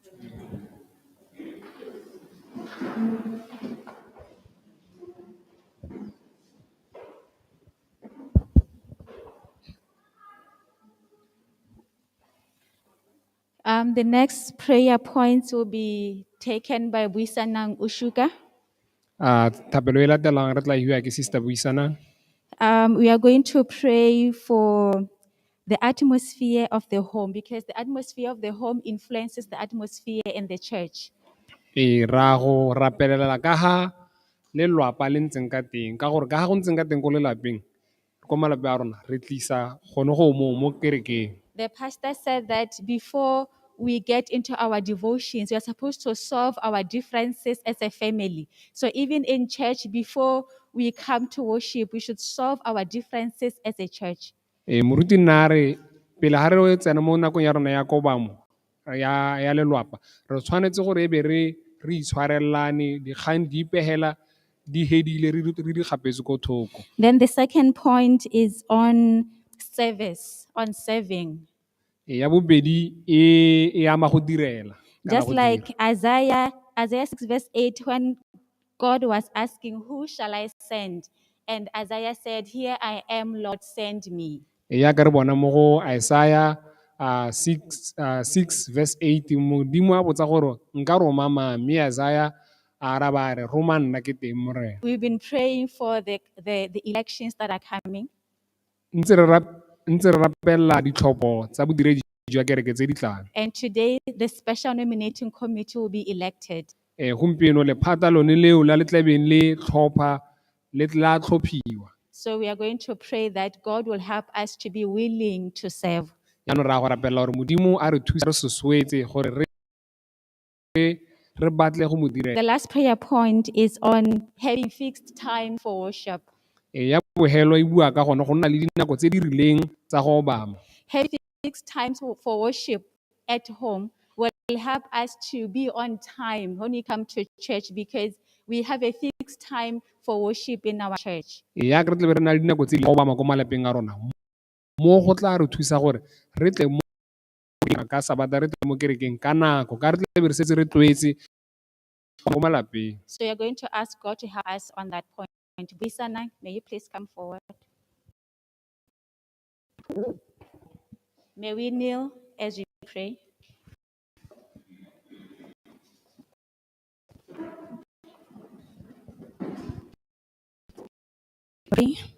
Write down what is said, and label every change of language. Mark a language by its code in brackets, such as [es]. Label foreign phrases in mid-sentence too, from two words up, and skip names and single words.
[en] The next prayer points will be taken by Buisanang Ushuka. [tn] Thapelo e latelang re tla hiwa ke Sister Buisanang. [en] We are going to pray for the atmosphere of the home, because the atmosphere of the home influences the atmosphere in the church. [tn] Ra go rapelela ka ha lelwapa le ntseng ka teng, ka gore ka ha go ntseng ka teng ko lelapeng ko malapeng a rona re tlisa gone go mo kerekeng. [en] The pastor said that before we get into our devotions, we are supposed to solve our differences as a family. So even in church, before we come to worship, we should solve our differences as a church. [tn] Moruti nna re pele ha re tsena mo nakong ya rona ya kobamo ya lelwapa, re tshwanetse gore e be re itshwarelane, dikgang di ipehela di hedile re di gapetse ko thoko. [en] Then the second point is on service, on serving. [tn] Ya bobedi e ama go direla. kana [en] Just [tn] go [en] like [tn] dira. [en] Isaiah 6 verse 8, when God was asking, who shall I send? And Isaiah said, here I am, Lord, send me. [tn] Ya ka re bona mo go Isaiah 6 verse 8, modimo a botsa gore nka roma mang, mme Isaiah a araba a re roma nna ke teng morena. [en] We've been praying for the elections that are coming. [tn] Ntse re rapella ditlhopho tsa bodiredi jwa kereke tse di tlang. [en] And today, the special nominating committee will be elected. [tn] Gompieno lephata lone leo la le tlabeng le tlhopha le tla tlhophiwa. [en] So we are going to pray that God will help us to be willing to serve. [tn] Jaanong ra go rapella gore modimo a re thusa re soswetse gore re batle go mo direla. [en] The last prayer point is on having fixed time for worship. [tn] Ya bogelo e bua ka gone go nna le dinako tse di rileng tsa go obama. [en] Having fixed times for worship at home will help us to be on time when we come to church, because we have a fixed time for worship in our church. [tn] Ya ke re tle re na le dinako tse di obama ko malapeng a rona, mo go tla re thusa gore re tle mo ka Sabata, re tle mo kerekeng ka nako, ka re tle re setse re tlwaetse mo malapeng. [en] So you're going to ask God to help us on that point. Bisana, may you please come forward. May we kneel as we pray. Pray.